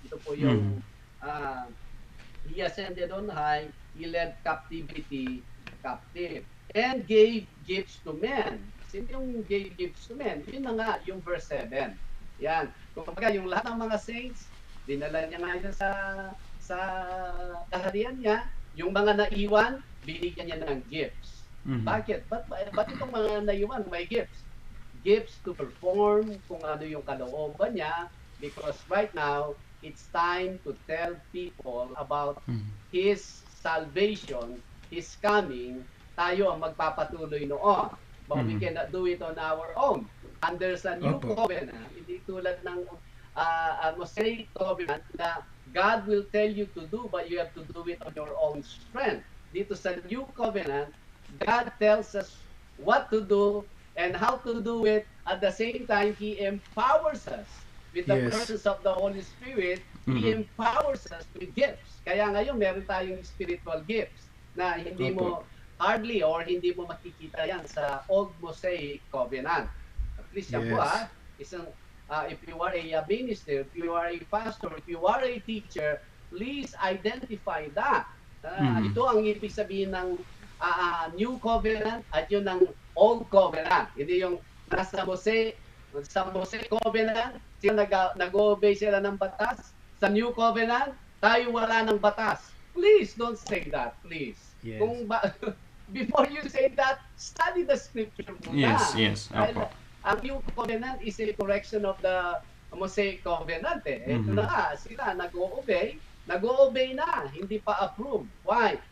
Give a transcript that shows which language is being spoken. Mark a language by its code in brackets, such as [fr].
[en] Ito po yung He ascended on high, He led captivity captive, and gave gifts to men. [tl] Sino yung [en] gave gifts to men? [tl] Yun na nga, yung verse 7. Yan. Kung yung lahat ng mga saints, dinala niya ngayon sa kaharian niya, yung mga naiwan, binigyan niya ng gifts. Bakit? Ba't itong mga naiwan may gifts? [en] Gifts to perform [tl] kung ano yung kalooban niya, [en] because right now, it's time to tell people about His salvation, His coming. [tl] Tayo ang magpapatuloy noon. [en] But we cannot do it on our own. Under sa new covenant, [tl] hindi tulad ng Mosaic covenant na [en] God will tell you to do, but you have to do it on your own strength. Dito sa new covenant, God tells us what to do and how to do it. At the same time, He empowers us with the presence of the Holy Spirit. He empowers us with gifts. [tl] Kaya ngayon, meron tayong spiritual gifts na hindi mo hardly or hindi mo makikita yan sa Old Mosaic Covenant. [en] At least yan po isang, if you are a minister, if you are a pastor, if you are a teacher, please identify that. [tl] Ito ang ibig sabihin ng New Covenant at yun ng Old Covenant. Hindi yung nasa Mosaic Covenant, sila nag-obey sila ng batas. Sa New Covenant, tayo wala ng batas. [en] Please don't say that, please. Yes. Before you say that, study the scripture muna. Yes. [tl] Opo. [en] Ang New Covenant is a correction of the Mosaic Covenant. [tl] Ito na sila nag-o-obey na, hindi pa approved. Why?